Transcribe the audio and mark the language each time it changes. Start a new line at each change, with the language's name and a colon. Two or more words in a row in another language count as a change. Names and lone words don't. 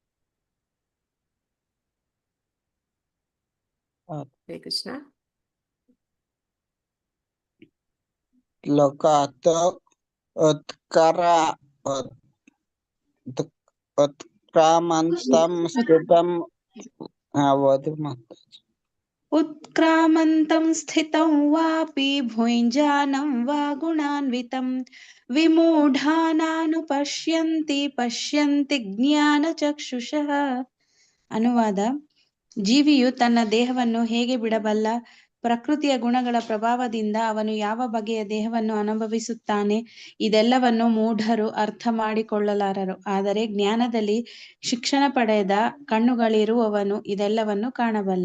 Kannada: ಹರೇ ಕೃಷ್ಣ.
Sanskrit: ಲೋಕಾತ್ ಉತ್ಕರ ಉತ್ಕ್ರಾಮಂತಂ ಸ್ಥಿತಂ.
Kannada: ಓದು ಮತ್ತೆ.
Sanskrit: उत्क्रामन्तं स्थितं वापि भुञ्जानं वा गुणान्वितं विमूढानानुपश्यन्ति ಪಶ್ಯಂತಿ ಜ್ಞಾನಚಕ್ಷುಷಃ.
Kannada: ಅನುವಾದ: ಜೀವಿಯು ತನ್ನ ದೇಹವನ್ನು ಹೇಗೆ ಬಿಡಬಲ್ಲ? ಪ್ರಕೃತಿಯ ಗುಣಗಳ ಪ್ರಭಾವದಿಂದ ಅವನು ಯಾವ ಬಗೆಯ ದೇಹವನ್ನು ಅನುಭವಿಸುತ್ತಾನೆ, ಇದೆಲ್ಲವನ್ನು ಮೂಢರು ಅರ್ಥ ಮಾಡಿಕೊಳ್ಳಲಾರರು. ಆದರೆ ಜ್ಞಾನದಲ್ಲಿ ಶಿಕ್ಷಣ ಪಡೆದ ಕಣ್ಣುಗಳಿರುವವನು ಇದೆಲ್ಲವನ್ನು ಕಾಣಬಲ್ಲ.